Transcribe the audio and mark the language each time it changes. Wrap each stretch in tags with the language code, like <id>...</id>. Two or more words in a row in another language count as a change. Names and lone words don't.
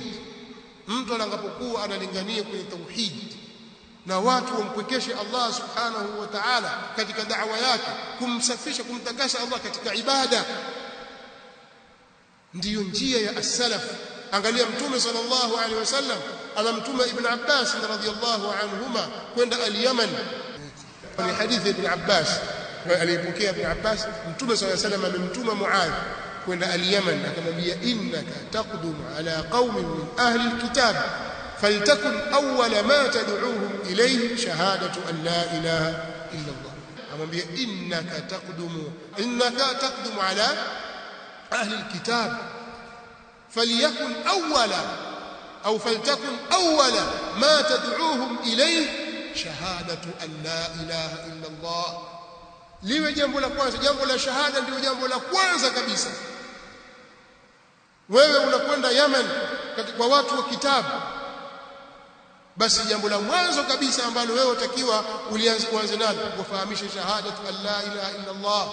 <sw>Mtu anapokuwa analingania kwenye tauhid na watu wampwekeshe Allah</sw> <ar>سبحانه وتعالى</ar> <sw>katika da'wa yake, kumsafisha, kumtakasa Allah katika ibada, ndiyo njia ya as-salaf. Angalia Mtume</sw> <ar>صلى الله عليه وسلم</ar> <sw>anamtuma Ibn Abbas</sw> <ar>رضي الله عنهما</ar> <sw>kwenda al-Yaman. Ni hadithi Ibn Abbas alipokea Ibn Abbas, Mtume</sw> <ar>صلى الله عليه وسلم</ar> <sw>amemtuma Muadh kwenda al-Yaman, akamwambia</sw> <ar>إنك تقدم على قوم من أهل الكتاب فلتكن أول ما تدعوهم إليه شهادة أن لا إله إلا الله. Amwambia إنك تقدم على أهل الكتاب فليكن أولا أو فلتكن أولا ما تدعوهم إليه شهادة أن لا إله إلا الله.</ar> <sw>liwe jambo la kwanza, jambo la shahada ndio jambo la kwanza kabisa. Wewe unakwenda Yemen kwa watu wa kitabu, basi jambo la mwanzo kabisa ambalo wewe utakiwa uanze nalo kufahamisha</sw> <ar>شهادة أن لا إله إلا الله.</ar>